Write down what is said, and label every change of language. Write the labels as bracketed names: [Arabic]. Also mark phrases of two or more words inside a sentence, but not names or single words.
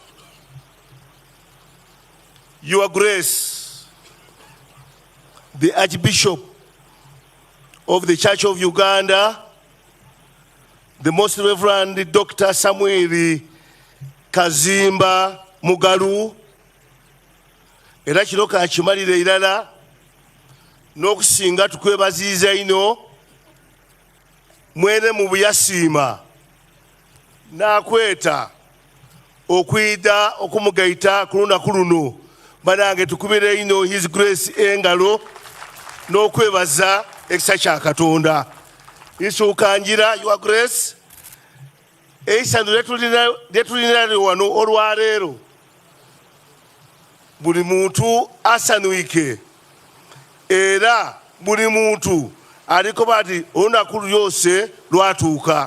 [English] Your Grace, the Archbishop of the Church of Uganda, the Most Reverend Dr. [Soga] Samuel Kazimba Mugalu, era kino kakimalire irala n'okusinga tukwebaziiza ino mwene mu buyasiima n'akweta okwida okumugaita ku lunaku luno banange tukubire ino [English] His Grace [Soga] engalo n'okwebaza ekisa kya Katonda. Isuukanjira [English] Your Grace [Soga] eisano lyetulina wano olwaleero buli muntu asanuike era buli muntu aliko bati olunaku lyose lwatuuka.